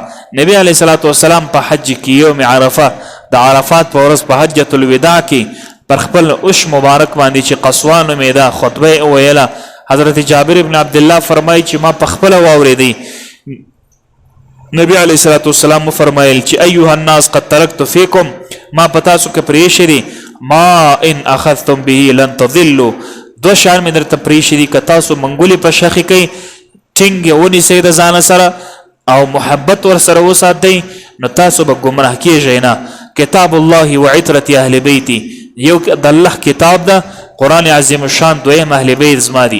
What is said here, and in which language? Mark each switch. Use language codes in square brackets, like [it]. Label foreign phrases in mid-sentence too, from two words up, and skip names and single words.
[ps] نبی [ar] علیه الصلاة والسلام [ps] په حج کې [ar] یوم عرفه [ps] د عرفات په ورځ په [ar] حجة الوداع [ps] کې پر خپل اوش مبارک باندې چې قصوان نومېده خطبه ویله. حضرت جابر بن عبدالله فرمایي چې ما په خپله واورېدی. [ar] نبی علیه الصلاة والسلام [ps] فرمایل چې [ar] ایها الناس قد ترکت فیکم، [ps] ما په تاسو کې پرېښی دی [ar] ما ان اخذتم به لن تضلوا. [ps] دو شان مې درته پرېښی دي که تاسو منګولې په شخې کوئ ټینګ ونیسئ د ځانه سره او محبت ورسره وساتئ نو تاسو به ګمراه کیږئ نه. [ar] کتاب الله وعترة اهل بیتی، [ps] یو د الله کتاب ده [ar] قرآن عظیم الشان، [ps] دویم اهل بیت زما دي.